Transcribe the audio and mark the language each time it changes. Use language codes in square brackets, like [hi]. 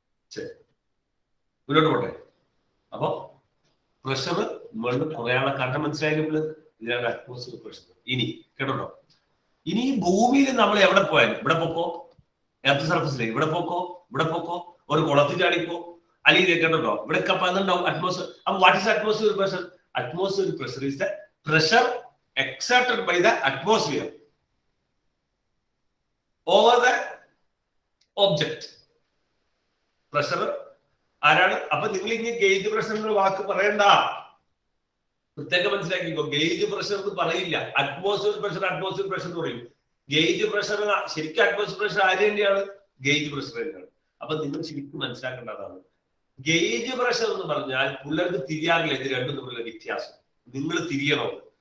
[ml] ശരി, മുന്നോട്ട് പോട്ടെ. അപ്പൊ പ്രഷർ മുകളിൽ കുറയാനുള്ള കാരണം മനസ്സിലായാലും ഇതിനാണ് അറ്റ്മോസ്ഫിയർ പ്രഷർ. ഇനി കേട്ടോ, ഇനി ഈ ഭൂമിയിൽ നമ്മൾ എവിടെ പോയാലും, ഇവിടെ പോക്കോ, എർത്ത് സർഫസിലേക്ക് ഇവിടെ പോക്കോ, ഒരു കുളത്തിൽ ചാടിപ്പോ, അല്ലെങ്കിൽ കേട്ടോ ഇവിടെ അതുണ്ടാവും അറ്റ്മോസ്ഫിയർ. [en] അപ്പൊ what is atmosphere pressure? Atmospheric pressure is the pressure exerted by the atmosphere over the object. Pressure [ml] ആരാണ്? അപ്പൊ നിങ്ങൾ ഇനി ഗേജ് പ്രഷർ എന്ന വാക്ക് പറയണ്ട, പ്രത്യേകം മനസ്സിലാക്കിക്കോ. ഗേജ് പ്രഷർ എന്ന് പറയില്ല. അറ്റ്മോസ്ഫിയർ പ്രഷർ എന്ന് പറയും. ഗേജ് പ്രഷർ ശരിക്കും അറ്റ്മോസ്ഫിയർ പ്രഷർ ആര് തന്നെയാണ്? ഗേജ് പ്രഷർ തന്നെയാണ്. അപ്പൊ നിങ്ങൾ ശരിക്കും മനസ്സിലാക്കേണ്ടതാണ്, ഗേജ് പ്രഷർ എന്ന് പറഞ്ഞാൽ പിള്ളേർക്ക് തിരിയാറില്ല ഇത് രണ്ടും തമ്മിലുള്ള വ്യത്യാസം. നിങ്ങൾ തിരിയണം.